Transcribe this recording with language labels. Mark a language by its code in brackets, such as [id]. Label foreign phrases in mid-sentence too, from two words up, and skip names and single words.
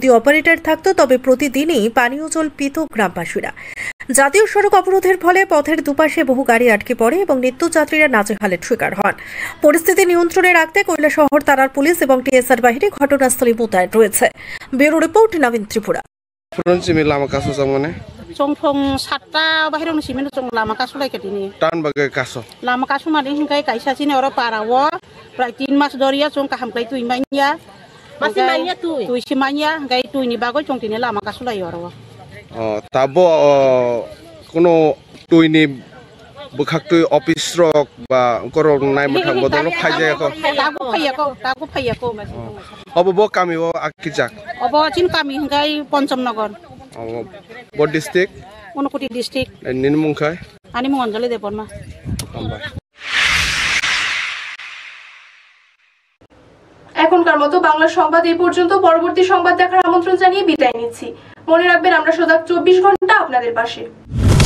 [bn] যদি অপারেটর থাকতো তবে প্রতিদিনই পানীয় জল পেত গ্রামবাসীরা। জাতীয় সড়ক অবরোধের ফলে পথের দুপাশে বহু গাড়ি আটকে পড়ে এবং নিত্যযাত্রীরা নাজেহালের শিকার হন। পরিস্থিতি নিয়ন্ত্রণে রাখতে কৈলাসহর থানার পুলিশ এবং টিএসআর বাহিনী ঘটনাস্থলে মোতায়েন রয়েছে। ব্যুরো রিপোর্ট, নবীন ত্রিপুরা। [trp] lama kaso samone Songfong satta bahirong simen song lama kaso lai katini. tan bagai kaso Lama kaso mari hingkai kaisa sini ora parawo. Pra 3 mas doria song kaham kai tu imanya. Masih manya tu. Tu simanya gai tu ini bago song tini lama kaso lai ora. tabo kono tu ini bukhak tu office rok ba korong nai mathang bodol phajai ko Tago phaya ko. obo bo kami bo akijak Obo chin kami hingkai Ponchamnagar. bo district Unakoti district. ninmungkai Ani monjole depon ma. [bn] এখনকার মতো বাংলা সংবাদ এই পর্যন্ত। পরবর্তী সংবাদ দেখার আমন্ত্রণ জানিয়ে বিদায় নিচ্ছি। মনে রাখবেন, আমরা সজাগ 24 ঘন্টা আপনাদের পাশে।